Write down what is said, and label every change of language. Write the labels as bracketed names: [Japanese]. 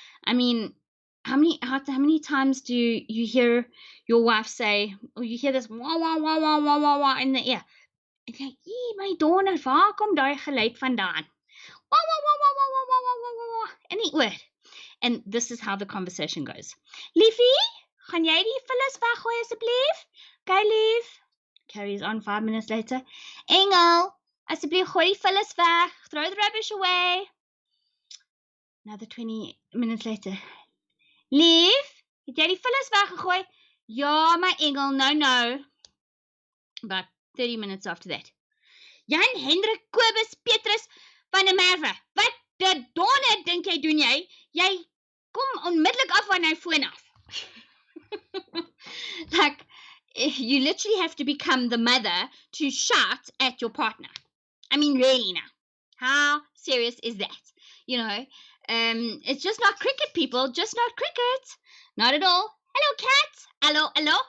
[English] I mean, how many times do you hear your wife say, or you hear this wah wah wah wah wah wah wah in the ear? [Afrikaans] En jy, my donder, waar kom daai geluid vandaan? Wah wah wah wah wah wah wah wah wah wah wah in die oor. [English] And this is how the conversation goes. [Afrikaans] Liefie, gaan jy die vullis weggooi asseblief? Okay, lief. [English] Carries on 5 minutes later. [Afrikaans] Engel, asseblief gooi die vullis weg. [English] Throw the rubbish away. Another 20 minutes later. [Afrikaans] Lief, het jy die vullis weggegooi? Ja, my engel, no. [English] About 30 minutes after that. [Afrikaans] Jan Hendrik Kobus Petrus van der Merwe. Wat die donder dink jy doen jy? Jy kom onmiddellik af van hy foon af. [English] Like, you literally have to become the mother to shout at your partner. I mean, really now. How serious is that? You know, it's just not cricket, people. Just not cricket. Not at all. Hello, cat. Hello.